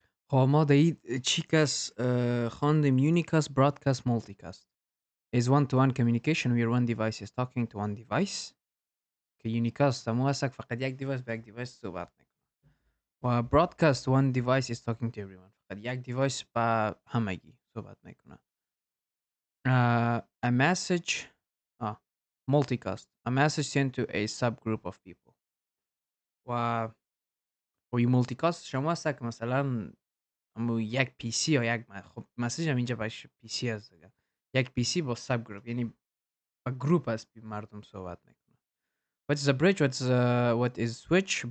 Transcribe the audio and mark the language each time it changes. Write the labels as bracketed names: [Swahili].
[Persian] خب ما در چیکس خواندیم یونیکاست، برادکاست، مولتیکاست. [English] is one-to-one communication where one device is talking to one device. [Persian] که یونیکاست همون هست که فقط یک دیوایس به یک دیوایس صحبت میکنه. و برادکاست [English] one device is talking to everyone. [Persian] فقط یک دیوایس به همگی صحبت میکنه. [English] A message multicast. A message sent to a subgroup of people. [Persian] و multicast شما هست که مثلا همون یک پی سی یا یک خب مسیج هم اینجا باشه پی سی هست دیگه. یک پی سی با ساب گروپ یعنی با گروپ از مردم صحبت میکنه. [English] What is a bridge? What is switch?